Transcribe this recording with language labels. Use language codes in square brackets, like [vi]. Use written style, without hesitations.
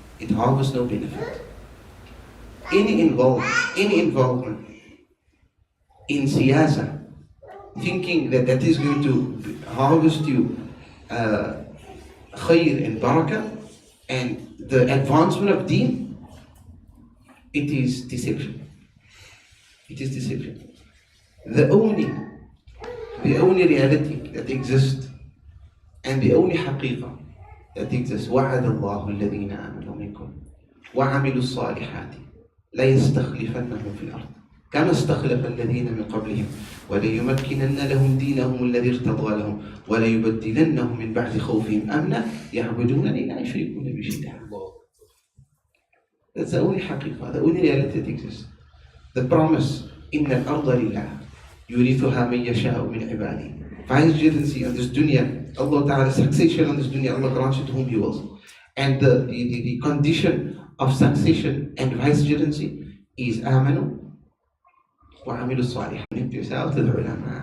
[en] it harvests no benefit. Any involvement in siyasa, thinking that that is going to harvest you khair and barakah and the advancement of deen, it is deception. It is deception. The only reality that exists and the only haqiqah that exists, [ar] وَعَدَ اللَّهُ الَّذِينَ آمَنُوا مِنكُمْ وَعَمِلُوا الصَّالِحَاتِ لَيَسْتَخْلِفَنَّهُمْ فِي الْأَرْضِ كما استخلف الذين من قبلهم وليمكنن لهم دينهم الذي ارتضى لهم وليبدلنهم من بعد خوفهم أمنا يعبدونني لا يشركون بي شيئا. [en] That's the only haqiqah, the only reality that exists. The promise, [ar] إن الأرض لله يورثها من يشاء من عباده. [en] Vicegerency on this dunya, Allah Ta'ala, succession on this dunya, Allah grants it to whom He wills. And the condition of succession and vicegerency is [ar] آمنوا وعملوا الصالحات. [en] Connect yourself to the ulama.